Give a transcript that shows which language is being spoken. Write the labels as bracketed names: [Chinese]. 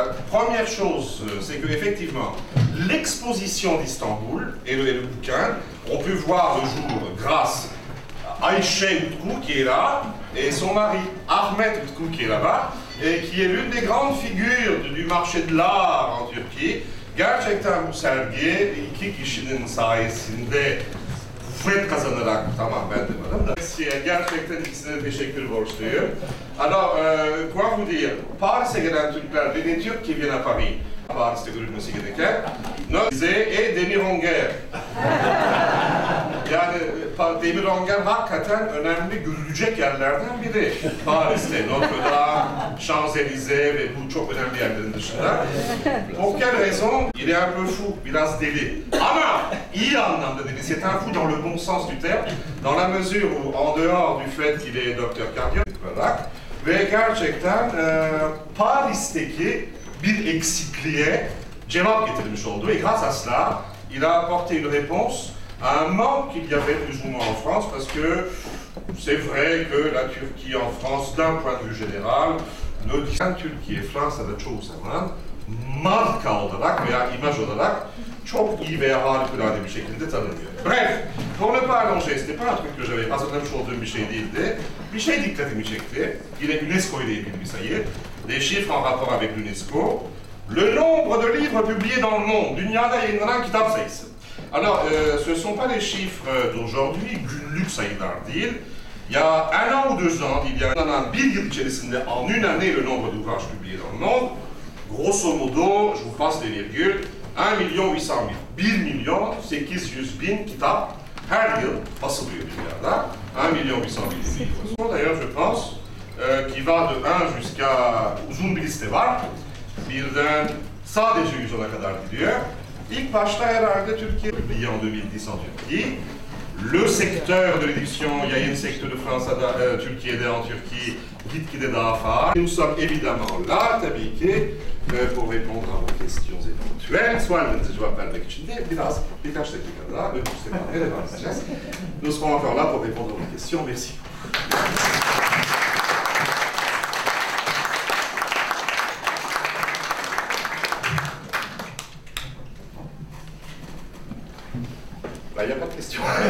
[French] première chose, c'est qu'effectivement, l'exposition d'Istanbul et le bouquin ont pu voir le jour grâce à Ayşe Utku qui est là et son mari Ahmet Utku qui est là-bas et qui est l'une des grandes figures du marché de l'art en Türkiye. [Turkish] Gerçekten bu sergi iki kişinin sayesinde kuvvet kazanarak, tamam ben de varım da, gerçekten ikisine teşekkür borçluyum. [French] Alors, quoi vous dire, [Turkish] Paris'e gelen Türkler ve ne Türk [French] qui viennent à Paris, [Turkish] Paris'te görülmesi gereken, [French] et Demir Önger. [Turkish] Yani Demir Önger hakikaten önemli görülecek yerlerden biri. Paris'te, Notre Dame, Champs-Élysées ve bu çok önemli yerlerin dışında. [French] Pour quelle raison? Il est un peu fou, [Turkish] biraz deli. Ama iyi anlamda deli. [French] C'est un fou dans le bon sens du terme, dans la mesure où, en dehors du fait qu'il est docteur cardiologue, [Turkish] ve gerçekten Paris'teki bir eksikliğe cevap getirmiş oldu. [French] Et grâce à cela, il a apporté une réponse à un manque qu'il y avait plus ou moins en France, parce que c'est vrai que la Turquie en France, d'un point de vue général, ne dit [Turkish] Türkiye Fransa'da çoğu zaman marka olarak veya imaj olarak çok iyi veya harikulade bir şekilde tanınıyor. [French] Bref, pour ne pas allonger, c'était pas un truc que j'avais [Turkish] hazırlamış olduğum bir şey değildi. Bir şey dikkatimi çekti. Yine UNESCO ile ilgili bir sayı. [French] Des chiffres en rapport avec l'UNESCO. Le nombre de livres publiés dans le monde, [Turkish] dünyada yayınlanan kitap sayısı. [French] Alors, ce ne sont pas les chiffres d'aujourd'hui, [Turkish] günlük sayılar değil. [French] Il y a 1 an ou 2 ans, il y a [Turkish] bir yıl içerisinde, [French] en une année, le nombre d'ouvrages publiés dans le monde, grosso modo, je vous passe les virgules, 1.800.000, 1.800.000 [Turkish] kitap her yıl basılıyor dünyada. [French] 1.800.000 livres. D'ailleurs, je pense, qui va de 1 jusqu'à [Turkish] uzun bir liste var. Birden sadece 110'a kadar gidiyor. İlk başta herhalde Türkiye, [French] publié en 2010 en Turquie. Le secteur de l'édition, [Turkish] yayın sektörü Fransa'da, Türkiye'de, [French] en Turquie, [Turkish] gitgide daha faal. [French] Nous sommes évidemment là, [Turkish] tabii ki, [French] pour répondre à vos questions éventuelles. [Turkish] Suallerinizi cevap vermek için de birkaç dakika daha önümüzde kalmaya devam edeceğiz. [French] Nous serons encore là pour répondre à vos questions. Merci. Il n'y a pas de question.